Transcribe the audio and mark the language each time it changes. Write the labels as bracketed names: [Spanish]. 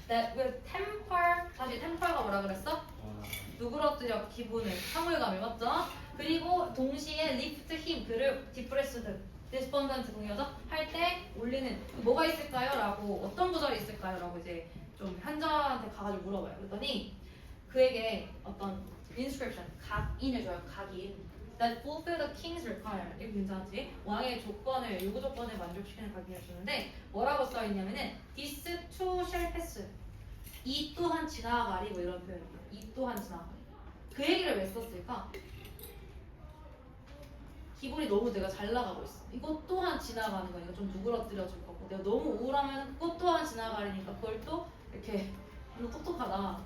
[English] That will temper [Korean] 다시 temper가 뭐라 그랬어? 누그러뜨려 기분을 상울감을 맞죠? 그리고 동시에 lift 힘 그를 depressed, despondent 동의어죠? 할 때 올리는 뭐가 있을까요? 라고 어떤 구절이 있을까요? 라고 이제 좀 현자한테 가가지고 물어봐요. 그랬더니 그에게 어떤 inscription 각인을 줘요. [English] 각인 that fulfill the king's requirement. [Korean] 이거 괜찮지? 왕의 조건을 요구 조건을 만족시키는 각인을 주는데 뭐라고 써 있냐면은 [English] this too shall pass. [Korean] 이 또한 지나가리 뭐 이런 표현이에요. 이 또한 지나가리. 그 얘기를 왜 썼을까? 기분이 너무 내가 잘 나가고 있어. 이것 또한 지나가는 거니까 좀 누그러뜨려 줄 거고 내가 너무 우울하면 그것 또한 지나가리니까 그걸 또 이렇게 너 똑똑하다.